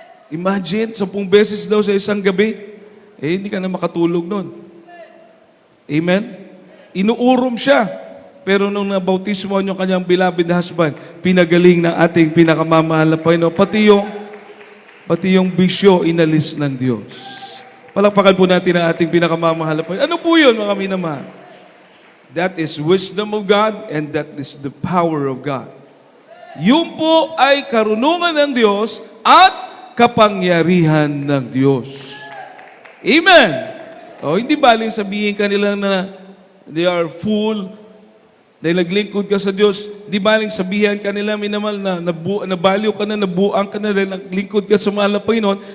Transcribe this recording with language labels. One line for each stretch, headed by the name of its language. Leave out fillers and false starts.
Filipino: Imagine, 10 beses daw sa isang gabi. Hindi ka na makatulog nun. Amen? Inuurom siya. Pero nung nabautismohan yung kanyang beloved husband, pinagaling ng ating pinakamamahal na Panginoon. Pati yung bisyo, inalis ng Diyos. Palakpakan po natin ang ating pinakamamahal na Panginoon. Ano po yun, mga minamahal?
English: That is wisdom of God and that is the power of God.
Filipino: Yun po ay karunungan ng Diyos at kapangyarihan ng Diyos. Amen! Hindi baling sabihin kanila na
English: they are full,
Filipino: dahil naglingkod ka sa Diyos, di baling sabihan kanila, minamal na nabaliw ka na, nabuang ka na, dahil naglingkod ka sa mahal na Panginoon.